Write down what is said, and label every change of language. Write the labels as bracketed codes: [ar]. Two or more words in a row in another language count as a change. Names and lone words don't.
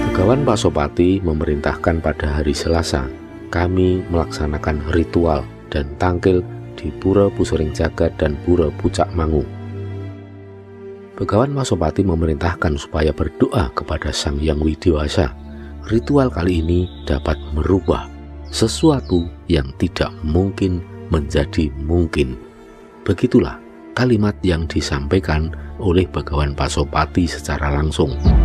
[id] Begawan Pasopati memerintahkan pada hari Selasa kami melaksanakan ritual dan tangkil di Pura Pusering Jagat dan Pura Pucak Mangu. Begawan Pasopati memerintahkan supaya berdoa kepada Sang Hyang Widiwasa. Ritual kali ini dapat merubah sesuatu yang tidak mungkin menjadi mungkin. Begitulah kalimat yang disampaikan oleh Begawan Pasopati secara langsung.